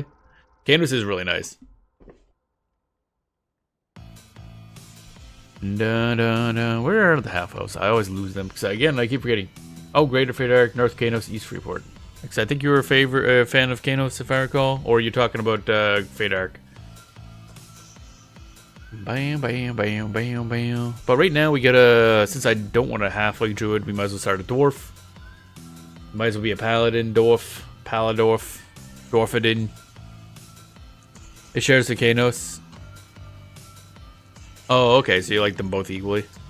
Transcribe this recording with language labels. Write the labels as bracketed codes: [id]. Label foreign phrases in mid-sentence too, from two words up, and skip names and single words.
[en] Kanos is really nice. Da da da. Where are the Half Elves? I always lose them because again I keep forgetting. Oh, Greater Fadark, North Kanos, East Freeport. Because I think you were a fan of Kanos, if I recall, or you're talking about Fadark. Bam, bam, bam, bam, bam. But right now we got a. Since I don't want a halfling druid, we might as well start a dwarf. Might as well be a paladin, dwarf, Paladorf, Dwarfadin. It shares the Kanos. Oh, okay, so you like them both equally.